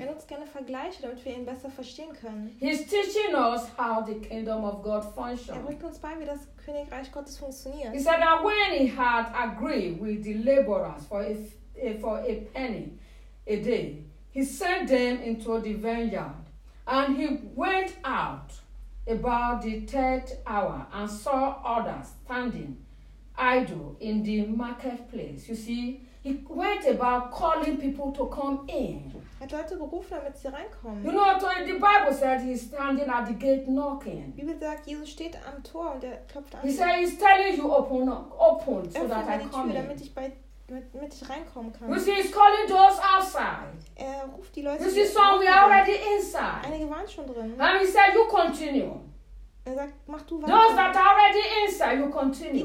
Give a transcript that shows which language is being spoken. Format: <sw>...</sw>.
<de>Er nutzt gerne Vergleiche, damit wir ihn besser verstehen können.</de> <en>He's teaching us how the kingdom of God functions.</en> <de>Er bringt uns bei, wie das Königreich Gottes funktioniert.</de> <en>He said that when he had agreed with the laborers for a penny a day, he sent them into the vineyard, and he went out about the third hour and saw others standing idle in the marketplace. You see, he went about calling people to come in.</en> <de>Hat Leute gerufen, damit sie reinkommen.</de> <en>You know, the Bible said he's standing at the gate knocking.</en> <de>Bibel sagt, Jesus steht am Tor und er klopft an.</de> <en>He said he's telling you open so that I come in.</en> <de>Damit ich damit ich reinkommen kann.</de> <en>You see, he's calling those outside.</en> <de>Er ruft die Leute.</de> <en>You see, some are already inside.</en> <de>Einige waren schon drin.</de> <en>And he said, you continue.</en> <de>Er sagt, mach du weiter.</de> <en>Those that are already inside, you continue.</en>